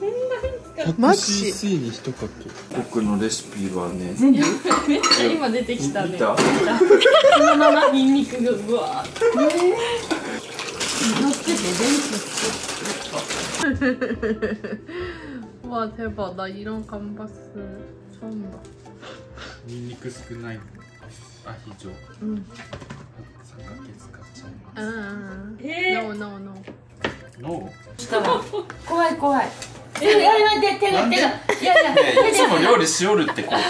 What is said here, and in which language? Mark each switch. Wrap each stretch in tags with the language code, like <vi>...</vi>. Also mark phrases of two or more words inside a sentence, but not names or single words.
<ja>マジ 100cc に1かけ。僕のレシピはね。めっちゃ今出てきたね見た？そのままニンニクがうわーって乗ってて電気</ja> <ko>와 대박 나 이런 감바스 처음 봐.</ko> <ja>ニンニク少ないアヒジョ。三角形使っちゃいます。</ja> <en>No no no.</en> <ja>の？怖い怖いいやいや手がいやいやいつも料理しおるってこうちゃん。</ja>